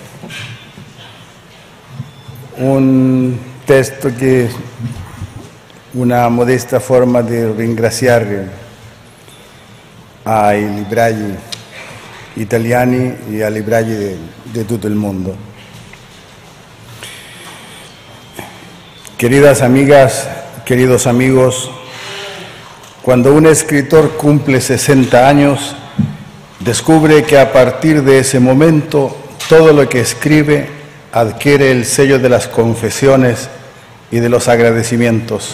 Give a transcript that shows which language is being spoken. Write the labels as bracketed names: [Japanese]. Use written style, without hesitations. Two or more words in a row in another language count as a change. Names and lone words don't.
[Italian] un testo che è una modesta forma di ringraziare ai librai italiani e ai librai di tutto il mondo. [Spanish] Queridas amigas, queridos amigos, cuando un escritor cumple 60 años, descubre que a partir de ese momento todo lo que escribe adquiere el sello de las confesiones y de los agradecimientos.